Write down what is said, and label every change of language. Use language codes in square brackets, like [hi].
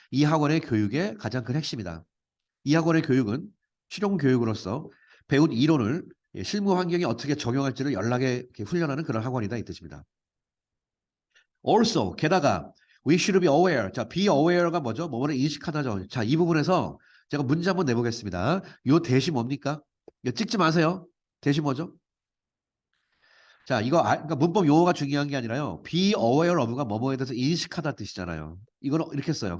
[ko] 이 학원의 교육의 가장 큰 핵심이다. 이 학원의 교육은 실용 교육으로서 배운 이론을 실무 환경에 어떻게 적용할지를 연락에 훈련하는 그런 학원이다 이 뜻입니다. [en] Also 게다가 we should be aware. [ko] 자, be aware가 뭐죠? 뭐뭐를 인식하다죠. 자, 이 부분에서 제가 문제 한번 내보겠습니다. 요 대시 뭡니까? 이거 찍지 마세요. 대시 뭐죠? 자, 이거 그러니까 문법 용어가 중요한 게 아니라요. be aware of가 뭐뭐에 대해서 인식하다 뜻이잖아요. 이거는 이렇게 써요.